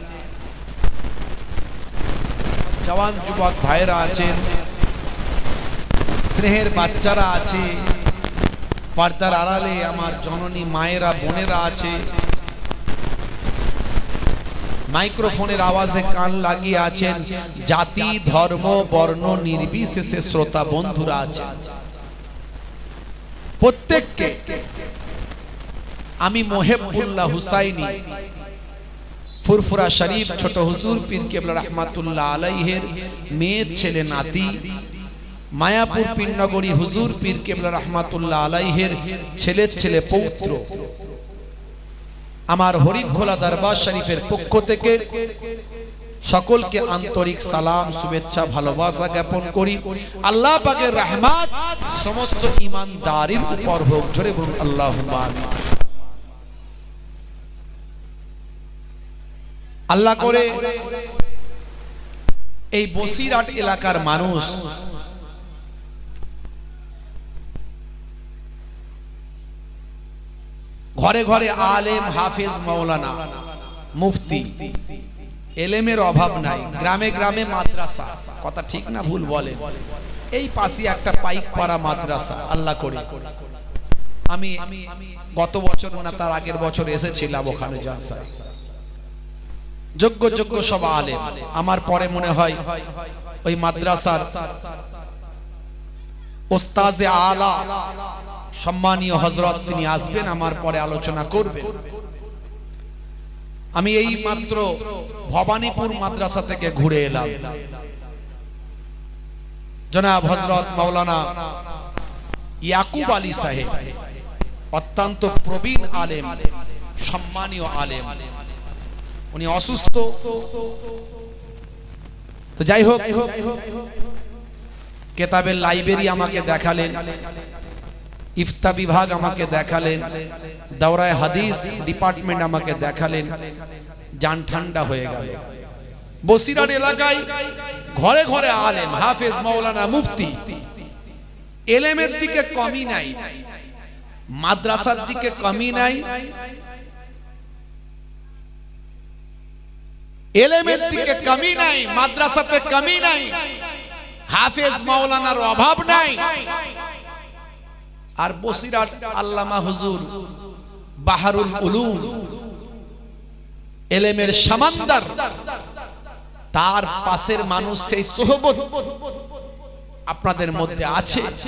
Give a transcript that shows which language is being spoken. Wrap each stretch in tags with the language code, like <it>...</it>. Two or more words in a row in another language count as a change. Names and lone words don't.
<bn>জোয়ান যুবক ভাইরা আছেন স্নেহের বাচ্চারা আছে পর্দার আড়ালে আমার জননী মায়েরা বোনেরা আছে মাইক্রোফোনের আওয়াজে কান লাগিয়ে আছেন জাতি ধর্ম বর্ণ নির্বিশেষে শ্রোতা বন্ধুরা আছেন প্রত্যেককে আমি মোহেব্বুল্লাহ হুসাইনী ফুরফুরা শরীফ ছোট হুজুর পীর কেবলা রহমতুল্লাহ আলাইহির মেয়ে ছেলে নাতি মায়াপুর পীরনগরী হুজুর পীর কেবলা রহমতুল্লাহ আলাইহির ছেলে ছেলে পৌত্র আমার হরিফখোলা দরবার শরীফের পক্ষ থেকে সকলকে আন্তরিক সালাম শুভেচ্ছা ভালোবাসা জ্ঞাপন করি। আল্লাহ পাকের রহমত সমস্ত ঈমানদারির উপর হোক। জোরে বলুন</bn> <ar>اللهم آمين.</ar> <bn>আল্লাহ করে এই বসিরহাট এলাকার মানুষ ঘরে ঘরে আলেম হাফিজ মৌলানা মুফতি এলেমের অভাব নাই গ্রামে গ্রামে মাদ্রাসা কথা ঠিক না ভুল বলেন এই পাশে একটা পাইকপাড়া মাদ্রাসা আল্লাহ করে আমি গত বছর না তার আগের বছর এসেছিলাম ওখানে জলসায় যোগ্য যোগ্য সব আলেম আমার পরে মনে হয় ওই মাদ্রাসার ওস্তাজে আলা সম্মানীয় হজরত তিনি আসবেন আমার পরে আলোচনা করবেন। আমি এই মাত্র ভবানীপুর মাদ্রাসা থেকে ঘুরে এলাম জনাব হজরত মৌলানা ইয়াকুব আলী সাহেব অত্যন্ত প্রবীণ আলেম সম্মানীয় আলেম উনি অসুস্থ তো যাই হোক কিতাবের লাইব্রেরি আমাকে দেখালেন ইফতা বিভাগ আমাকে দেখালেন দৌরায়ে হাদীস ডিপার্টমেন্ট আমাকে দেখালেন জান ঠান্ডা হয়ে গেল। বসিরহাট এলাকায় ঘরে ঘরে আলেম হাফেজ মৌলানা মুফতি এলেমের দিকে কমি নাই মাদ্রাসার দিকে কমি নাই এলেমের দিকে কমি নাই, মাদ্রাসাতে কমি নাই, হাফেজ মাওলানার অভাব নাই। আর বসিরহাট আল্লামা হুজুর বাহারুল উলুম, এলেমের সামান্দার, তার পাশের মানুষ, সেই সোহবত আপনাদের মধ্যে আছে।</bn>